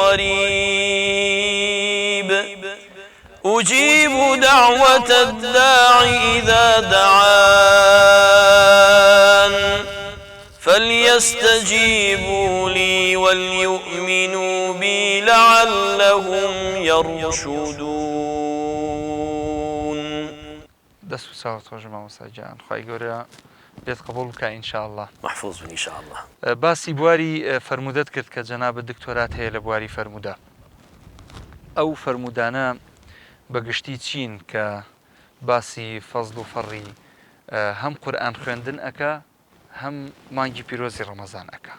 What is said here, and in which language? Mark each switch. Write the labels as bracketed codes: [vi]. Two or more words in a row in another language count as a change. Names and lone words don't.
[ar] قريب أجيب دعوة الداع إذا دعان فليستجيبوا لي وليؤمنوا بي لعلهم يرشدون. [ckb] دەست و چاوت خۆش مامۆستا گیان خوای گەورە بێت قبول بکە ئینشاءڵڵا. محفوظ بن ئینشاءڵڵا. باسی بواری فەرمودەت کرد کە جەنابە دکتۆرات هەیە لە بواری فەرموودە. ئەو فەرمودانە بەگشتی چین کە باسی فەزڵ و فەڕی هەم قورئان خوێندن ئەکا هەم مانگی پیرۆزی ڕەمەزان ئەکا.